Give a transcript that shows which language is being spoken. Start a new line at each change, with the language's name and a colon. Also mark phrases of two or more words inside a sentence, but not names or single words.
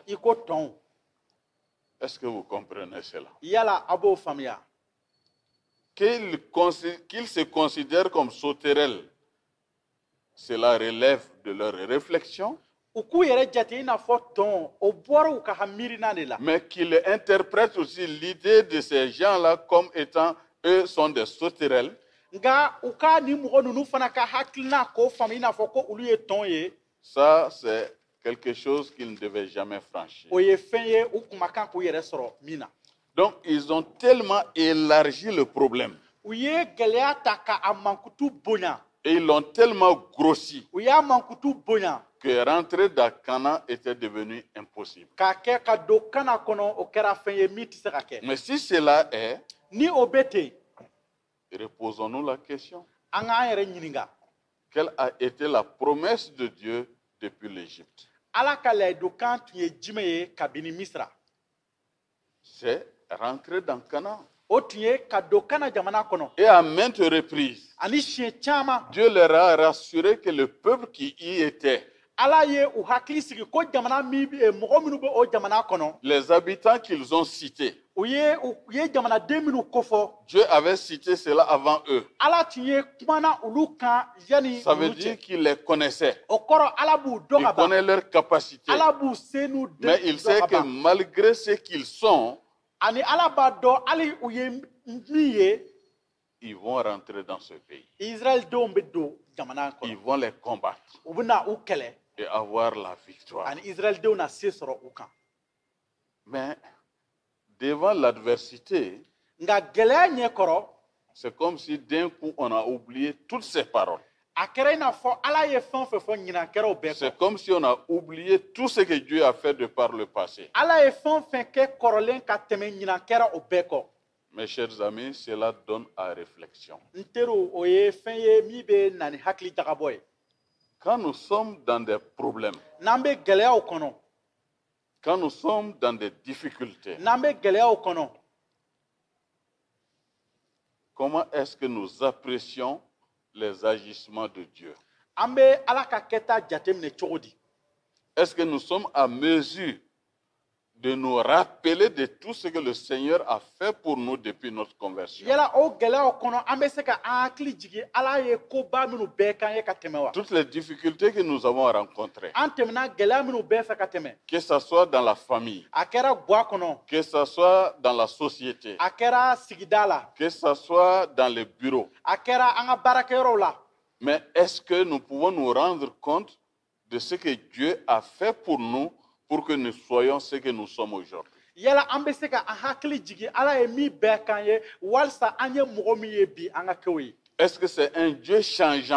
Bambara: i ko tɔnw.
French: Est-ce que vous comprenez cela?
Bambara: Yala a b'o faamuya.
French: Qu'ils se considèrent comme sauterelles, cela relève de leur réflexion,
Bambara: U k'u yɛrɛ jate i n'a fɔ tɔn, o bɔra u ka miirina de la.
French: mais qu'ils interprètent aussi l'idée de ces gens-là comme étant, eux sont des sauterelles.
Bambara: Nka u ka ni mɔgɔ ninnu fana ka hakilina k'o faamu i n'a fɔ ko olu ye tɔn ye.
French: Ça, c'est quelque chose qu'ils ne devaient jamais franchir.
Bambara: O ye fɛn ye u kun ma kan k'u yɛrɛ sɔrɔ min na.
French: Donc, ils ont tellement élargi le problème
Bambara: U ye gɛlɛya ta k'a mankutu bonya.
French: et ils l'ont tellement grossi
Bambara: U y'a mankutu bonya
French: que rentrer dans Canaan était devenu impossible.
Bambara: k'a kɛ ka don kana kɔnɔ o kɛra fɛn ye min tɛ se ka kɛ.
French: Mais si cela est,
Bambara: Ni o bɛ ten,
French: reposons-nous la question.
Bambara: an k'an yɛrɛ ɲininka.
French: Quelle a été la promesse de Dieu depuis l'Égypte?
Bambara: Ala ka layidukan tun ye jumɛn ye kabini Misira?
French: C'est rentrer dans Canaan.
Bambara: O tun ye ka don kana jamana kɔnɔ.
French: Et à maintes reprises,
Bambara: Ani siɲɛ caman,
French: Dieu leur a rassuré que le peuple qui y était
Bambara: ala ye u hakili sigi ko jamana mi mɔgɔ minnu bɛ o jamana kɔnɔ
French: les habitants qu'ils ont cités,
Bambara: u ye jamanaden minnu kofɔ
French: Dieu avait cité cela avant eux.
Bambara: ala tun ye kumana olu kan yani
French: Ça veut
Bambara: olu
French: dire
Bambara: cɛ
French: qu'il les connaissait.
Bambara: o kɔrɔ ala b'u dɔn
French: Il
Bambara: ka ban
French: connaît leurs capacités.
Bambara: ala b'u se n'u
French: Mais il sait que malgré ce qu'ils sont,
Bambara: ani ala b'a dɔn hali u ye min ye
French: ils vont rentrer dans ce pays.
Bambara: Israël denw bɛ don jamana
French: Ils
Bambara: kɔnɔ
French: vont les combattre
Bambara: u bɛna u kɛlɛ
French: et avoir la victoire.
Bambara: ani Israël denw na se sɔrɔ u kan
French: Mais devant l'adversité,
Bambara: nka gɛlɛya ɲɛkɔrɔ
French: c'est comme si d'un coup on a oublié toutes ces paroles.
Bambara: a kɛra i n'a fɔ ala ye fɛn o fɛn fɔ ɲinan kɛra o bɛɛ kɔ
French: C'est comme si on a oublié tout ce que Dieu a fait de par le passé.
Bambara: ala ye fɛn o fɛn kɛ kɔrɔlen ka tɛmɛ ɲinan kɛra o bɛɛ kɔ
French: Mes chers amis, cela donne à réflexion.
Bambara: n teriw o ye fɛn ye min bɛ na ni hakili jagabɔ ye
French: Quand nous sommes dans des problèmes,
Bambara: n'an bɛ gɛlɛyaw kɔnɔ
French: quand nous sommes dans des difficultés,
Bambara: n'an bɛ gɛlɛyaw kɔnɔ
French: comment est-ce que nous apprécions les agissements de Dieu?
Bambara: an bɛ ala ka kɛta jateminɛ cogo di
French: Est-ce que nous sommes à mesure de nous rappeler de tout ce que le Seigneur a fait pour nous depuis notre conversion?
Bambara: yala o gɛlɛyaw kɔnɔ an bɛ se ka an hakili jigin ala ye koba minnu bɛɛ k'an ye ka tɛmɛ wa
French: Toutes les difficultés que nous avons rencontrées,
Bambara: an tɛmɛna gɛlɛya minnu bɛɛ fɛ ka tɛmɛ
French: que ce soit dans la famille,
Bambara: a kɛra ga kɔnɔ
French: que ce soit dans la société,
Bambara: a kɛra sigida la
French: que ce soit dans les bureaux.
Bambara: a kɛra an ka baarakɛyɔrɔw la
French: Mais est-ce que nous pouvons nous rendre compte de ce que Dieu a fait pour nous pour que nous soyons ce que nous sommes aujourd'hui?
Bambara: yala an bɛ se ka an hakili jigin ala ye min bɛɛ k'an ye walisa an ye mɔgɔ min ye bi an ka kɛw ye
French: Est-ce que c'est un Dieu changeant?